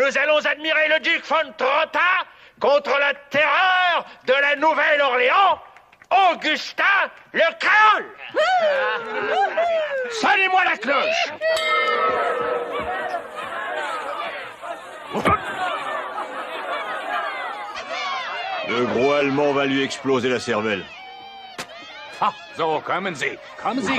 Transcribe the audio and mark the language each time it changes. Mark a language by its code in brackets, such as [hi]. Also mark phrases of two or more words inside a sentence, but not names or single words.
[fr] allons admirer le duc von Trotha contre la terreur de la Nouvelle-Orléans, Augustin le Créole. Sonnez-moi la cloche. Le gros Allemand va lui exploser la cervelle. [de] Ah, so, kommen Sie. Kommen Sie,